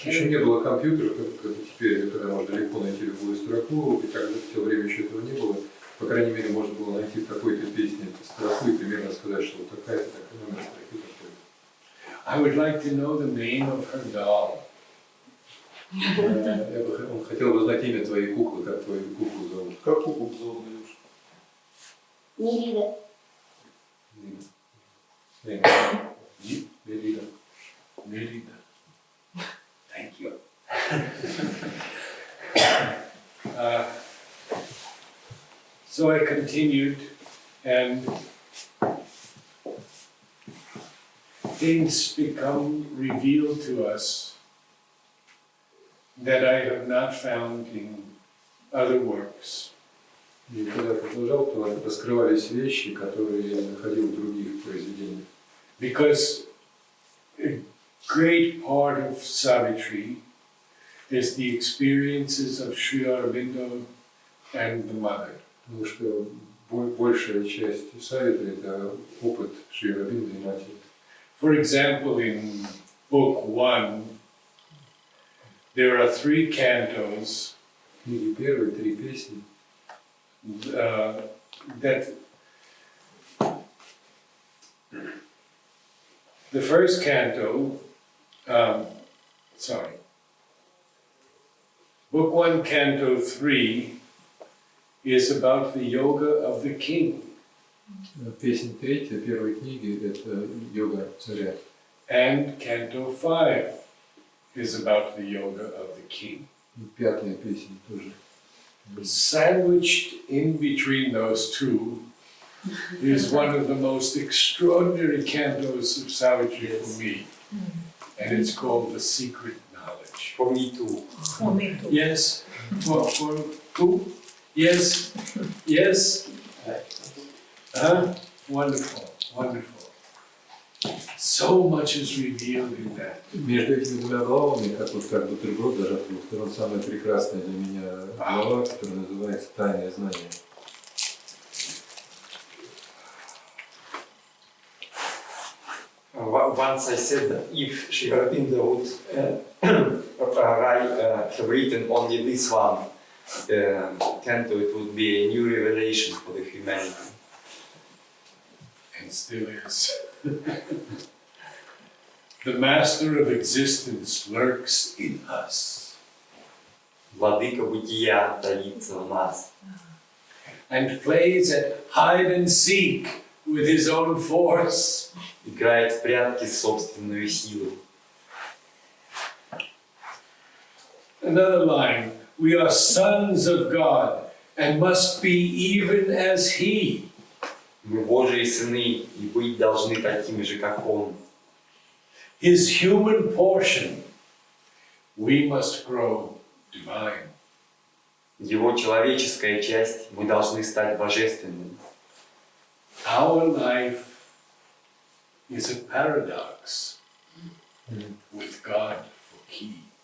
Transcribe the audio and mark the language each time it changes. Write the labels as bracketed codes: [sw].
[ru] Еще не [en] canto. [ru] было компьютера, как теперь, когда можно легко найти любую строку, и тогда в то время еще этого не было. По крайней мере, можно было найти в какой-то песне эту строку и примерно сказать, что вот такая-то, номер строки такой. [en] I would like to know the name of her doll. [ru] Он хотел бы знать имя твоей куклы, как твою куклу зовут. Как куклу зовут, Илюш? Нерида. Мерида. [en] Merida. Thank you. So I continued, and things become revealed to us that I have not found in other works. [ru] И когда я продолжал, то раскрывались вещи, которые я не находил в других произведениях. [en] Because a great part of Savitri is the experiences of Sri Aurobindo and the mother. [ru] Потому что большая часть Савитри – это опыт Шри Ауробинды и матери. [en] For example, in Book 1, there are 3 cantos [ru] В книге первые 3 песни [en] that the first canto, Book 1, Canto 3 is about the yoga of the king. [ru] Песня 3 первой книги – это йога царя. [en] And Canto 5 is about the yoga of the king. [ru] И 5-я песня тоже. [en] Sandwiched in between those two is one of the most extraordinary cantos of Savitri for me. And it's called The Secret Knowledge. For me too. For me too. Yes? For who? Yes? Yes? Wonderful, wonderful. So much is revealed in that. [ru] Между этими двумя главами, как бутерброд, даже с двух сторон, самая прекрасная для меня глава, которая называется «Тайное знание». [en] Once I said that if Sri Aurobindo would have written only this one canto, it would be a new revelation for the humanity. And still is. The master of existence lurks in us. [ru] Владыка бытия таится в нас. [en] And plays at hide and seek with his own force. [ru] Играет в прятки собственную силу. [en] Another line, we are sons of God and must be even as He. [ru] Мы Божьи сыны и быть должны такими же, как Он. [en] His human portion, we must grow divine. [ru] Его человеческая часть, мы должны стать божественными. [en] Our life is a paradox with God for key.